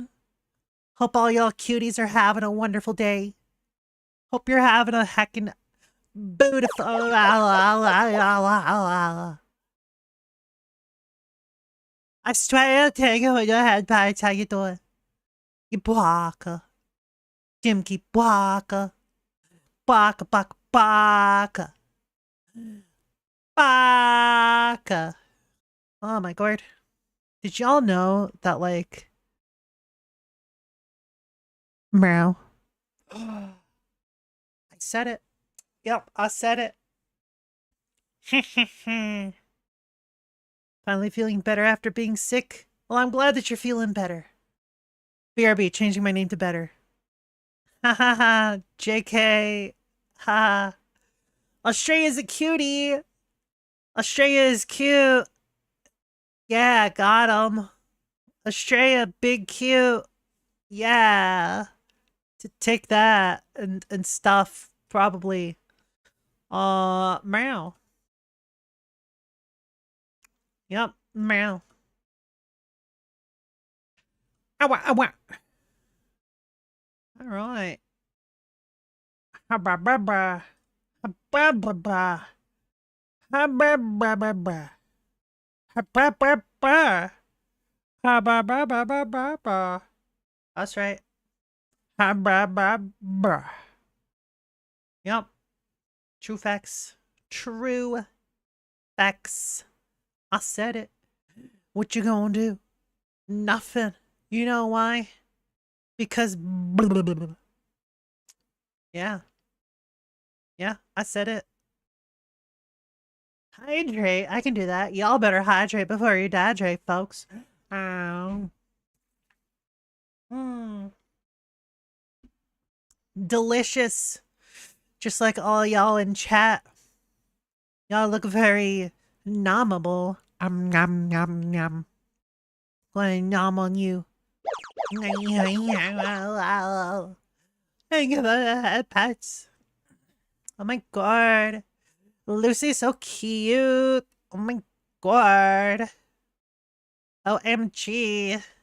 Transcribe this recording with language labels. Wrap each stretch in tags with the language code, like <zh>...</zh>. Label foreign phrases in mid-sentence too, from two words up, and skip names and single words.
<en>Hope all y'all cuties are having a wonderful day. Hope you're having a heckin' beautiful... I swear to take it with your head, Paige, how you doing? You baka. Jimky baka.</en> <ja>Baka, baka, baka. Baka.</ja> <en>Oh my god. Did y'all know that, like... Meow. I said it. Yep, I said it. Finally feeling better after being sick? Well, I'm glad that you're feeling better. BRB, changing my name to better. Ha ha ha, JK. Ha. Australia's a cutie. Australia is cute. Yeah, got him. Australia, big cute. Yeah. To take that and stuff. probably meow. Yep, meow. Ow, ow, ow. All right. Ha ba ba ba. Ha ba ba ba. Ha ba ba ba ba. Ha ba ba ba. Ha ba ba ba ba ba ba. That's right. Ha ba ba ba. Yep. True facts. True facts. I said it. What you gonna do? Nothing. You know why? Because yeah. Yeah, I said it. Hydrate. I can do that. Y'all better hydrate before you dehydrate, folks. Um. Mm. Delicious. Just like all y'all in chat. Y'all look very nommable. Nom nom nom. Gonna nom on you. Thank you for the pets. Oh my god. Lucy's so cute. Oh my god. OMG.</en>